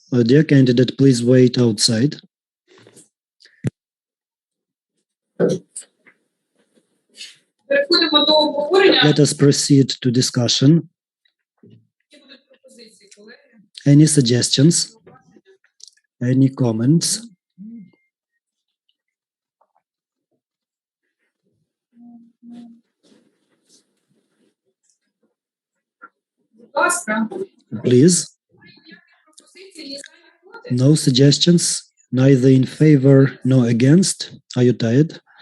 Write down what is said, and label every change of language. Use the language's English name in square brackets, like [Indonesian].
[English] Dear candidate, please wait outside. [Ukrainian] Переходимо до обговорення. [English] Let us proceed to discussion. [Ukrainian] Які будуть пропозиції, колеги? [English] Any suggestions? Any comments? [Ukrainian] Будь ласка. [English] Please. [Ukrainian] Пропозиції, ні за, ні проти. [English] No suggestions, neither in favor nor against. Are you tired?